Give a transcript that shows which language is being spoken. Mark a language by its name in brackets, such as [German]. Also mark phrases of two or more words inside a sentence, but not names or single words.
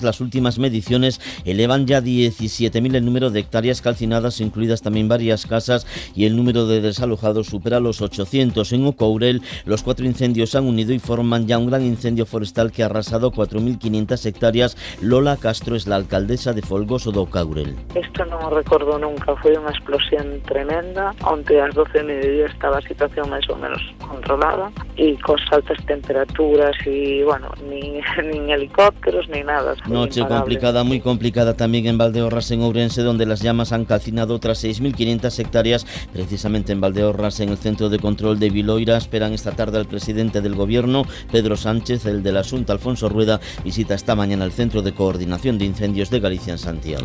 [Spanish] Las últimas mediciones elevan ya 17.000 el número de hectáreas calcinadas, incluidas también varias casas, y el número de desalojados supera los 800. En Ocourel, los 4 incendios se han unido y forman ya un gran incendio forestal que ha arrasado 4.500 hectáreas. Lola Castro es la alcaldesa de Folgoso do Ocourel. [Galician] Isto non o recordo nunca, foi unha explosión tremenda, onde ás 12 de mediodía estaba a situación máis ou menos controlada e cos altas temperaturas e, bueno, nin helicópteros, [Spanish] ni nada. Noche complicada, muy complicada también en Valdeorras, en Ourense, donde las llamas han calcinado otras 6.500 hectáreas, precisamente en Valdeorras, en el centro de control de Viloira. Esperan esta tarde al presidente del gobierno, Pedro Sánchez. El de la Xunta, Alfonso Rueda, visita esta mañana el Centro de Coordinación de Incendios de Galicia en Santiago.